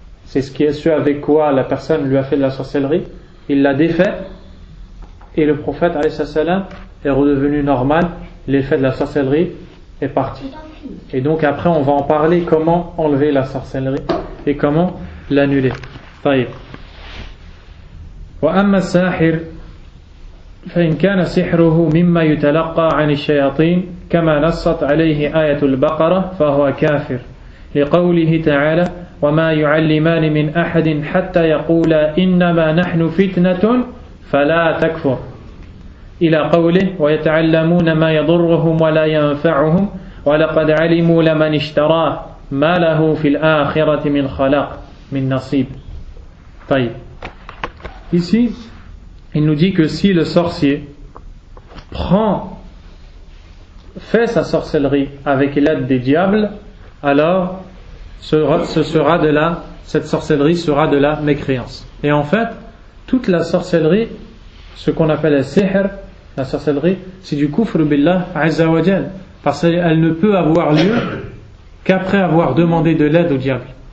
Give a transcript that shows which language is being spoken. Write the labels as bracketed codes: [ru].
[fr] c'est ce avec quoi la personne lui a fait de la sorcellerie, il l'a défait, et le prophète alayhi salam est redevenu normal, l'effet de la sorcellerie est parti. Et donc après on va en parler, comment enlever la sorcellerie et comment l'annuler. [ar] طيب. وأما الساحر فإن كان سحره مما يتلقى عن الشياطين كما نصت عليه آية البقرة فهو كافر لقوله تعالى وما يعلمان من أحد حتى يقولا إنما نحن فتنة فلا تكفر إلى قوله ويتعلمون ما يضرهم ولا ينفعهم ولقد علموا لمن اشتراه ما له في الآخرة من خلاق من نصيب. طيب. [fr] Ici, il nous dit que si le sorcier fait sa sorcellerie avec l'aide des diables, alors cette sorcellerie sera de la mécréance. Et en fait, toute la sorcellerie, ce qu'on appelle le sihr, la sorcellerie, c'est du kufr billah azza wa jal, parce qu'elle ne peut avoir lieu qu'après avoir demandé de l'aide au diable.